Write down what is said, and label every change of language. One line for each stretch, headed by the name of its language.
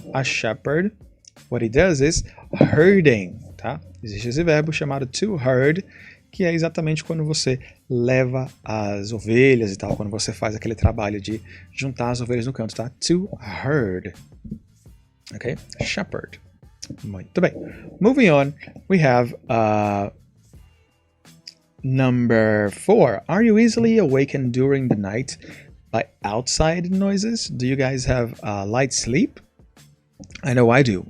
English: A shepherd, what he does is herding,
Portuguese: tá? Existe esse verbo chamado to herd, que é exatamente quando você leva as ovelhas e tal, quando você faz aquele trabalho de juntar as ovelhas no canto, tá?
English: To herd. Ok? Shepherd.
Portuguese: Muito bem.
English: Moving on, we have number 4. Are you easily awakened during the night by outside noises? Do you guys have light sleep? I know I do.